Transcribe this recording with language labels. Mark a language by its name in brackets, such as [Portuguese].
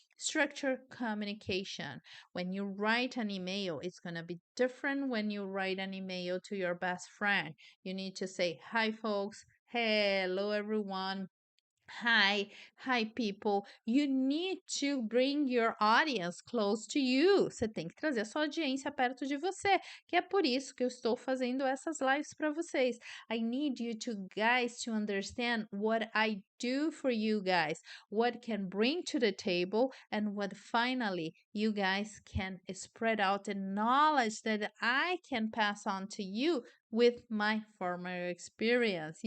[English] Structure communication. When you write an email, it's gonna be different when you write an email to your best friend. You need to say, hi folks, hello everyone. Hi, people. You need to bring your audience close to you. [Portuguese] Você tem que trazer a sua audiência perto de você, que é por isso que eu estou fazendo essas lives para vocês. [English] I need you to guys to understand what I do for you guys, what can bring to the table, and what finally you guys can spread out the knowledge that I can pass on to you with my former experience.